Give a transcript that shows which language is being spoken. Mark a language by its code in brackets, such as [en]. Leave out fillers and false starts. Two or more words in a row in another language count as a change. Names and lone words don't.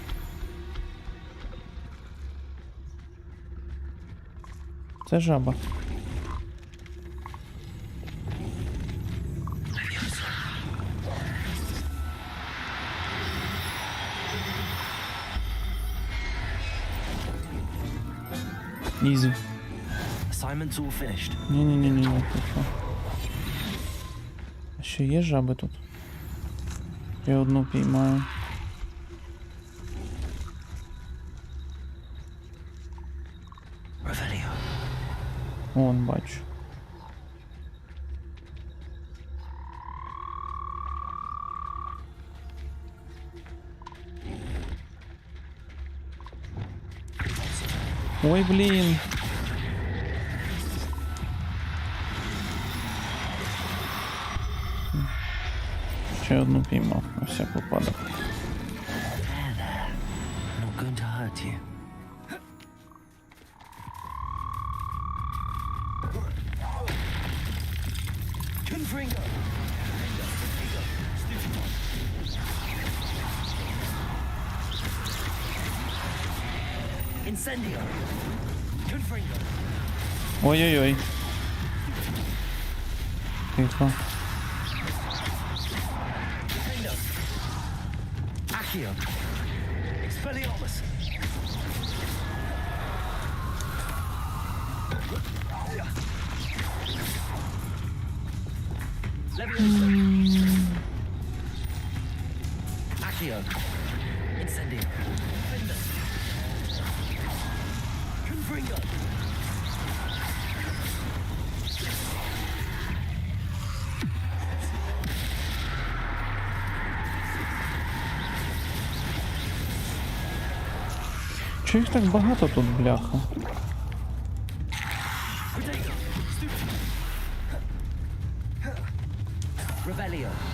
[uk] Це жаба. Ізі. [en] Assignment's all finished. [uk] Ні-ні-ні-ні, тихо. А ще є жаби тут? Я одну піймаю. Revelio. Вон, бачу. Ой, блін. Ще одну піймав, на всяк випадок. [en] There, there. Not going to hurt you. [uk] Confringo. Incendio. Confringo. Ой-ой-ой. Тихо. Accio. Expelliarmus. Leviosa. Accio. Incendio. Fender. Confringo. Чого їх так багато тут, бляха? Revelio.